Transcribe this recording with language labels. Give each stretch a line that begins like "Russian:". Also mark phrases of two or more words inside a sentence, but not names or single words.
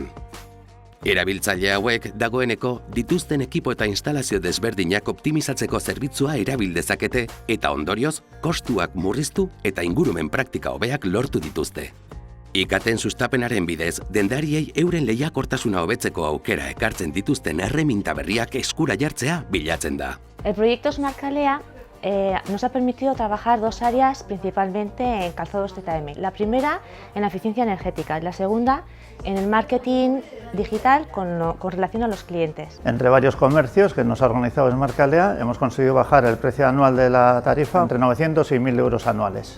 Basque: Erabiltzaile hauek dagoeneko dituzten ekipo eta instalazio desberdinak optimizatzeko zerbitzua erabil dezakete eta ondorioz kostuak murriztu eta ingurumen praktika hobeak lortu dituzte. IKT-en sustapenaren bidez, dendariei euren lehiakortasuna hobetzeko aukera ekartzen dituzten erreminta berriak eskura jartzea bilatzen da.
Spanish: El proyecto Smart Kalea nos ha permitido trabajar dos áreas principalmente en calzados ZM. La primera en la eficiencia energética y la segunda en el marketing digital con relación a los clientes. Entre varios comercios que nos ha organizado Smart Kalea hemos conseguido bajar el precio anual de la tarifa entre 900 y 1.000 euros anuales.